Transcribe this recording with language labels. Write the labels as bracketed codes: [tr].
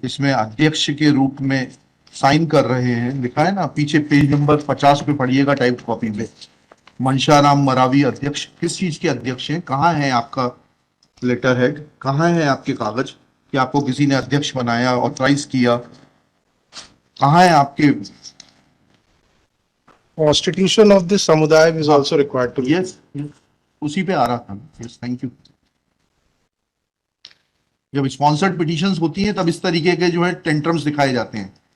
[hi] इसमें अध्यक्ष के रूप में साइन कर रहे हैं, लिखा है ना पीछे, पेज नंबर 50 पे पढ़िएगा टाइप कॉपी में। मनशाराम मरावी अध्यक्ष, किस चीज के अध्यक्ष हैं? कहाँ है आपका लेटर हेड? कहाँ है आपके कागज कि आपको किसी ने अध्यक्ष बनाया, ऑथराइज किया? कहाँ है आपके? [en] Constitution of this samudaya is also required to be. [hi] Yes, उसी पे आ रहा था। Yes, thank you. जब स्पॉन्सर्ड पिटीशंस होती हैं तब इस तरीके के जो है टेंट्रम्स दिखाए जाते हैं।